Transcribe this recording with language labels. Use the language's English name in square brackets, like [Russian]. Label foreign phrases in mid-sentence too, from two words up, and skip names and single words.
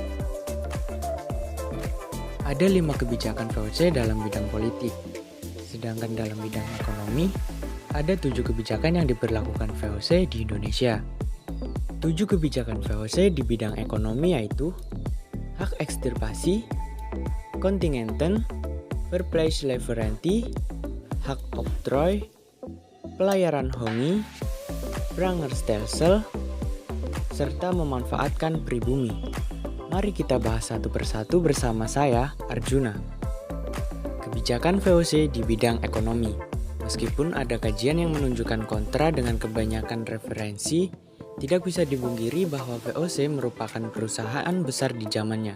[Indonesian] Ada 5 kebijakan VOC dalam bidang politik, sedangkan dalam bidang ekonomi ada 7 kebijakan yang diberlakukan VOC di Indonesia. 7 kebijakan VOC di bidang ekonomi yaitu hak ekstirpasi, kontingenten, verplaatsleverantie, hak octrooi, pelayaran hongi, prangerstelsel, serta memanfaatkan pribumi. Mari kita bahas satu persatu bersama saya, Arjuna. Kebijakan VOC di bidang ekonomi. Meskipun ada kajian yang menunjukkan kontra dengan kebanyakan referensi, tidak bisa dipungkiri bahwa VOC merupakan perusahaan besar di zamannya.